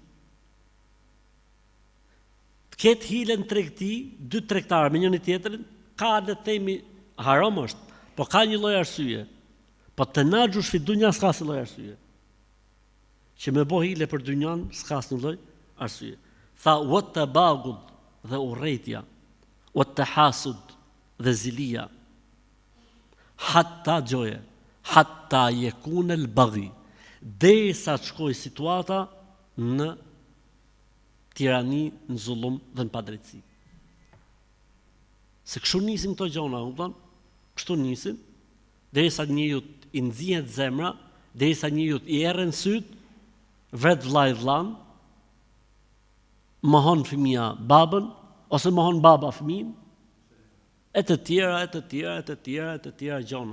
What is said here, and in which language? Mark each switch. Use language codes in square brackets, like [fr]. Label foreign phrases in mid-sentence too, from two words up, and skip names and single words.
[sq] Të ketë hile në tregti, dy tregtarë me njëri tjetrin, ka le të themi haram është, po ka një lloj arsye. Po [ar] تناجش في الدنيا [sq] s'ka asnjë lloj arsye. Që me bo hile për dynjan s'ka asnjë lloj arsye. Tha [ar] وتباغض [sq] dhe urrejtja, [ar] وتحاسد [sq] dhe zilia. [ar] Hatta gjoje, حتى يكون البغي, [sq] derisa të shkojë situata në tirani, në zullum dhe në padrejtësi. Se kështu nisin këto gjona, kështu nisin, derisa njeriu i nxjihet zemra, derisa njeriu i errën syt, vret vllai vllan, mohon fëmia babën ose mohon baba fëmin, e të tjera gjona.